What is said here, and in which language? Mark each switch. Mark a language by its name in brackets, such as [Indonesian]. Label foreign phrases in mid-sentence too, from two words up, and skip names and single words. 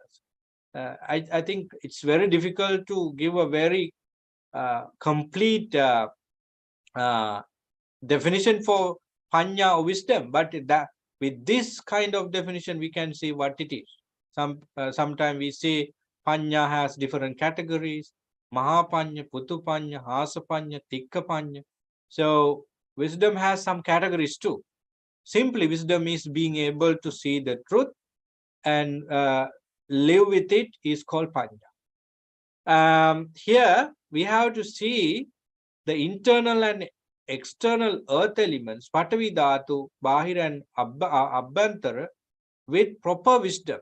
[English] I think it's very difficult to give a very complete definition for panya or wisdom, but that with this kind of definition we can see what it is. Sometimes we say panya has different categories: [Pali] Maha panya, Putu panya, Hasa panya, Tikka panya. [English] So wisdom has some categories too. Simply wisdom is being able to see the truth and live with it is called panya. Here we have to see the internal and external earth elements, [Pali] Patavi Dhatu, [English] Bahir and Abhantara, with proper wisdom.